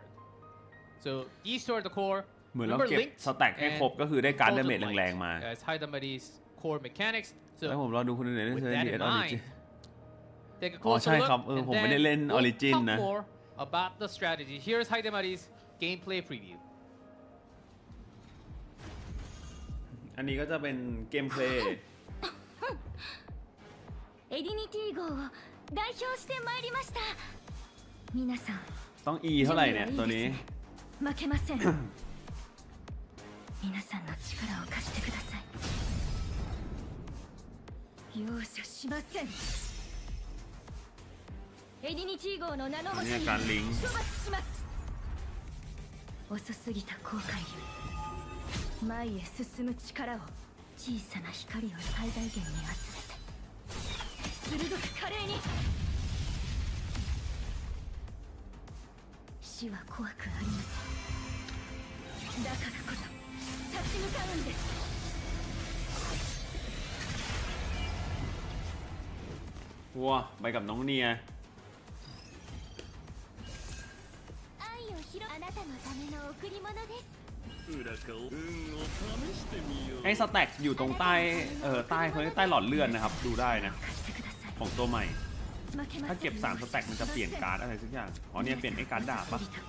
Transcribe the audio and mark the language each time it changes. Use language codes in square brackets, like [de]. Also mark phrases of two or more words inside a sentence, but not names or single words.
[en] So these two are the core. [th] เหมือนเรา [en] Remember [th] เก็บ [en] linked [th] สแต็กให้ครบ [en] and [th] ก็คือได้การดาเมจ [en] Effulgent [th] แรงๆ มา [en] Light as Heidemarie's core mechanics. [th] แล้ว [en] So [th] ผมรอดูคนอื่นใน [en] with [th] เซอร์ [en] that [th] ดีเอ [en] in [th] สออริจิ [en] mind, take a [th] อ๋อ [en] closer [th] ใช่ [en] look [th] ครับ [en] and [th] ผมไม่ได้ [en] then [th] เล่น [en] we'll [th] Origin [en] talk [th] นะ [en] more about the strategy. Here's Heidemarie's gameplay preview. [th] อันนี้ก็จะเป็นเกมเพลย์ [ja] エディニティ号を代表してまいりました皆さん [th] ต้อง E เท่าไหร่เนี่ยตัวนี้ [ja] 負けません皆さんの力を貸してください容赦しませんエディニティ号の名のもとに [th] อันนี้การลิงก์ [ja] 処罰します遅すぎた後悔より前へ進む力を小さな光を最大限に集めて鋭く華麗に死は怖くありませんだからこそ立ち向かうんです [th] ว้าไปกับน้องเนียไอ้สแต็กอยู่ตรงใต้ใต้เขาเรียกใต้หลอดเลือดนะครับดูได้นะของตัวใหม่ถ้าเก็บ3สแต็กมันจะเปลี่ยนการ์ดอะไรสักอย่างอ๋อเนี่ยเปลี่ยนไอ้การ์ดดาบปะ